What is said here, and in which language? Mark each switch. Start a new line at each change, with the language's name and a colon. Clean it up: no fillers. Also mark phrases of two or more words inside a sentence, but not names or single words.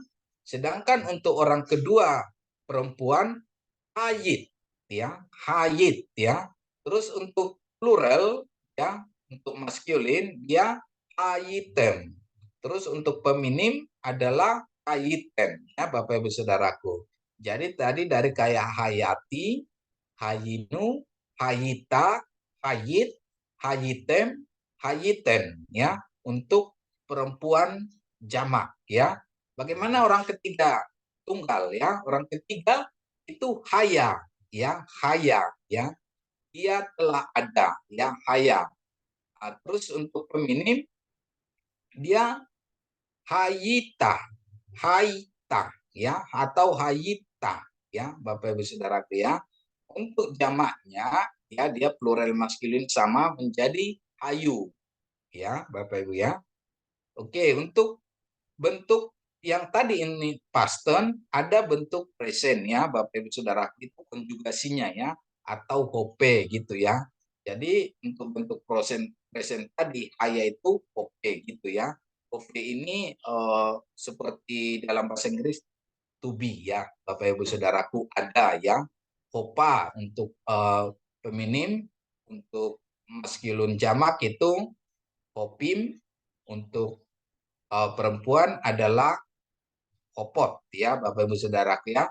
Indonesian: Sedangkan untuk orang kedua perempuan hayit ya, hayit ya. Terus untuk plural ya, untuk maskulin dia hayitem. Terus untuk feminim adalah hayiten ya Bapak Ibu Saudaraku. Jadi tadi dari kayak hayati,
Hebrew: היינו, היית, היית, הייתם, הייתן
Indonesian: ya untuk perempuan jamak ya. Bagaimana orang ketiga tunggal ya? Orang ketiga itu haya ya, haya ya. Dia telah ada ya, haya. Terus untuk feminim dia hayita, haita ya atau hayita ya Bapak Ibu Saudaraku ya. Untuk jamaknya ya dia plural maskulin sama menjadi hayu ya Bapak Ibu ya. Oke, untuk bentuk yang tadi ini
English: past tense
Indonesian: ada bentuk present ya Bapak Ibu Saudaraku itu konjugasinya ya atau hope gitu ya. Jadi untuk bentuk present tadi haya itu hope gitu ya. Hope ini seperti dalam bahasa Inggris
English: to be
Indonesian: ya Bapak Ibu Saudaraku ada ya. Hopa untuk feminim, untuk maskulin jamak itu hopim, untuk perempuan adalah hopot ya Bapak Ibu Saudaraku ya.